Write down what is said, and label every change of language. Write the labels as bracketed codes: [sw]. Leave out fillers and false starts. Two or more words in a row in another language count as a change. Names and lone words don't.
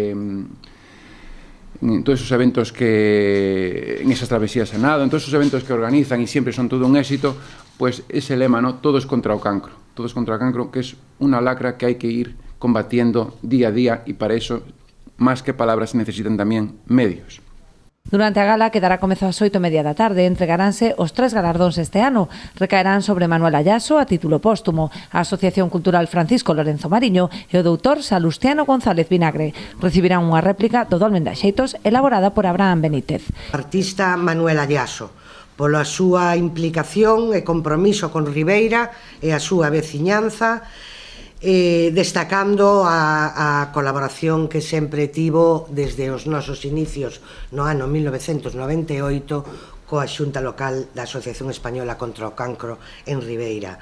[es] en todos esos eventos en esas travesías a nado, en todos esos eventos que organizan y siempre son todo un éxito, pues ese lema, ¿no? [gl] Todos contra o cancro, todos contra o cancro, [es] que es una lacra que hay que ir combatiendo día a día, y para eso, más que palabras, se necesitan también medios. [gl] Durante a gala, que dará comezo ás 8:30 da tarde, entregaránse os 3 galardóns este ano. Recaerán sobre Manuel Ayaso a título póstumo, a Asociación Cultural Francisco Lorenzo Mariño e o doutor Salustiano González Vinagre. Recibirán unha réplica do Dolmen de Xeitos elaborada por Abraham Benítez. Artista Manuel Ayaso, pola súa implicación e compromiso con Ribeira e a súa veciñanza, destacando a colaboración que sempre tivo desde os nosos inicios no ano 1998 coa Xunta Local da Asociación Española contra o Cancro en Ribeira.